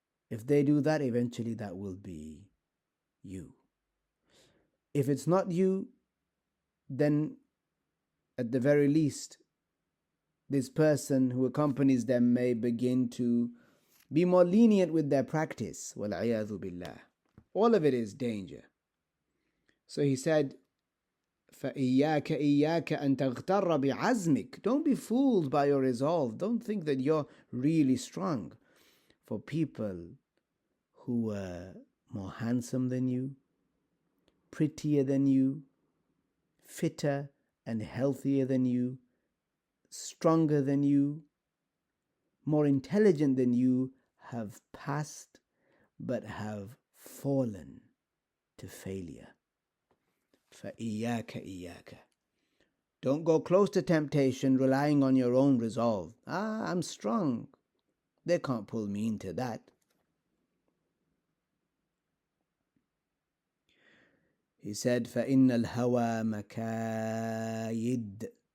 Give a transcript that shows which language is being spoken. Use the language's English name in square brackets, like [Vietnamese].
[English] If they do that, eventually that will be you. If it's not you, then at the very least, this person who accompanies them may begin to be more lenient with their practice. [Arabic] وَالْعِيَاذُ بِاللَّهِ. [English] All of it is danger. So he said, [Arabic] فَإِيَّاكَ إِيَّاكَ أَن تَغْتَرَّ بِعَزْمِكَ. [English] Don't be fooled by your resolve. Don't think that you're really strong. For people who are more handsome than you, prettier than you, fitter and healthier than you, stronger than you, more intelligent than you, have passed but have fallen to failure. [Arabic] فَإِيَّاكَ إِيَّاكَ. [English] Don't go close to temptation relying on your own resolve. I'm strong. They can't pull me into that. He said, [Arabic] فَإِنَّ الْهَوَى مَكَايِدْ.